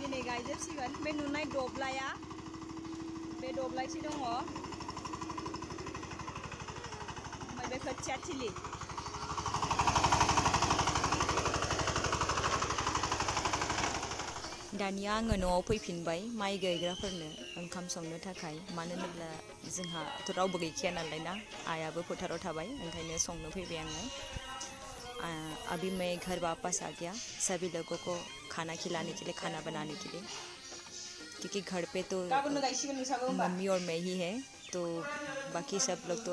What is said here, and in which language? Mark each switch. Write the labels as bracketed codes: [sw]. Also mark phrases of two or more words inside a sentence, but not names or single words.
[brx] गायजोबसिगोन बे नुनाय दब्लाया बे दब्लायसे दङ ओमफ्राय बे खोथिया थिलि दानिया आङो न'आव फैफिनबाय माइ गायग्राफोरनो ओंखाम संनो थाखाय मानो होनोब्ला जोंहाथ' रावबो गैखाया नालाय ना आइयाबो फोथाराव थाबाय ओंखायनो संनो फैबाय आङो [hi] अभी मैं घर वापस आ गया सभी लोगों को खाना खिलाने के लिए खाना बनाने के लिए क्योंकि घर पे तो मम्मी और मैं ही है तो बाकी सब लोग तो